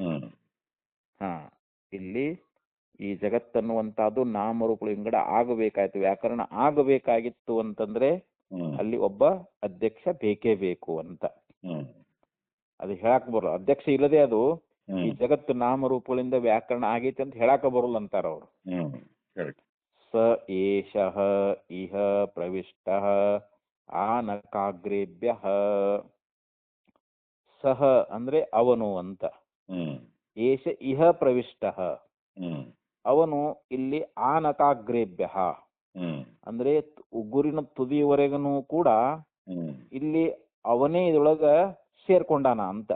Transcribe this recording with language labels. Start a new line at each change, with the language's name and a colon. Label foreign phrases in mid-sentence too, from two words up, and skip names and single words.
Kannada: ಇಲ್ಲಿ ಈ ಜಗತ್ತನ್ನುವಂತಹದ್ದು ನಾಮರೂಪಗಳು ವಿಂಗಡ ಆಗಬೇಕಾಯ್ತು, ವ್ಯಾಕರಣ ಆಗಬೇಕಾಗಿತ್ತು ಅಂತಂದ್ರೆ ಅಲ್ಲಿ ಒಬ್ಬ ಅಧ್ಯಕ್ಷ ಬೇಕೇ ಬೇಕು ಅಂತ. ಅದು ಹೇಳಕ್ ಬರೋಲ್ಲ. ಅಧ್ಯಕ್ಷ ಇಲ್ಲದೆ ಅದು ಈ ಜಗತ್ತು ನಾಮರೂಪಗಳಿಂದ ವ್ಯಾಕರಣ ಆಗೈತೆ ಅಂತ ಹೇಳಕ ಬರೋಲ್ಲ ಅಂತಾರ ಅವರು.
Sanskrit: ಸ ಏಷಃ ಇಹ ಪ್ರವಿಷ್ಟಃ ಆನಕಾಗ್ರೇಭ್ಯಃ.
Kannada: ಸಹ ಅಂದ್ರೆ ಅವನು ಅಂತ.
Sanskrit: ಏಷ ಇಹ ಪ್ರವಿಷ್ಟಃ,
Kannada: ಅವನು ಇಲ್ಲಿ ಆನಕಾಗ್ರೇಭ್ಯಃ ಅಂದ್ರೆ ಉಗುರಿನ ತುದಿಯವರೆಗೂ ಕೂಡ ಇಲ್ಲಿ ಅವನೇ ಇದರೊಳಗ ಸೇರ್ಕೊಂಡಾನ ಅಂತ.